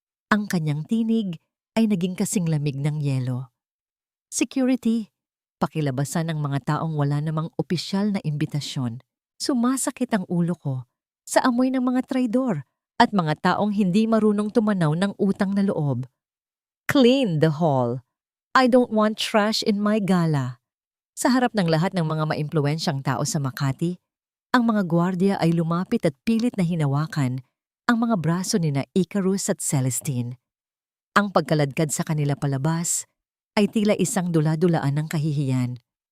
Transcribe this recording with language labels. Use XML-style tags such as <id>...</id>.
<tl>Ang kanyang tinig ay naging kasing lamig ng yelo. Security, pakilabasan ang mga taong wala namang opisyal na imbitasyon. Sumasakit ang ulo ko sa amoy ng mga traidor at mga taong hindi marunong tumanaw ng utang na loob.</tl> <en>Clean the hall. I don't want trash in my gala.</en> <tl>Sa harap ng lahat ng mga maimpluwensyang tao sa Makati, ang mga gwardiya ay lumapit at pilit na hinawakan ang mga braso ni na Icarus at Celestine. Ang pagkaladkad sa kanila palabas ay tila isang dula-dulaan ng kahihiyan.</tl>